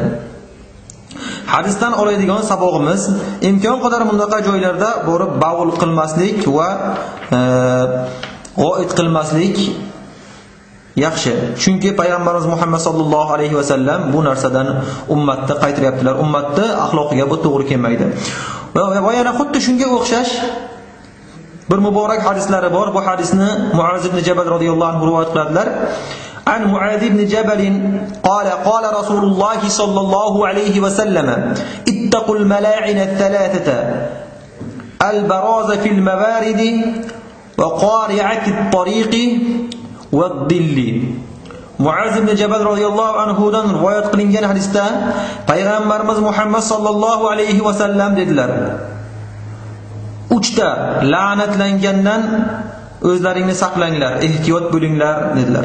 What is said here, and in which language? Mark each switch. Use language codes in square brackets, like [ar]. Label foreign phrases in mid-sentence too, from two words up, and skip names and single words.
[uz] Hadisdan oladigan sabog'imiz, imkon qadar bundaqa joylarda borib bavul qilmaslik va g'oit qilmaslik yaxshi. Chunki payg'ambarimiz Muhammad [ar] صلى الله عليه وسلم [uz] bu narsadan ummatni qaytaryaptilar. Ummatni axloqiga bu to'g'ri kelmaydi. Va yana xuddi shunga o'xshash bir muborak hadislari bor. Bu hadisni Muaz ibn Jabal [ar] رضي الله عنه [uz] rivoyat qiladilar. [ar] عن معاذ بن جبل قال رسول الله صلى الله عليه وسلم اتقوا الملاعن الثلاثة البراز في الموارد وقارعة الطريق والظل. [uz] Muaz ibn Jabal [ar] رضي الله عنه [uz] dan rivoyat qilingan hadisda payg'ambarimiz Muhammad [ar] صلى الله عليه وسلم [uz] dedilar: 3 ta la'natlangandan o'zlaringni saqlanglar, ehtiyot bo'linglar dedilar.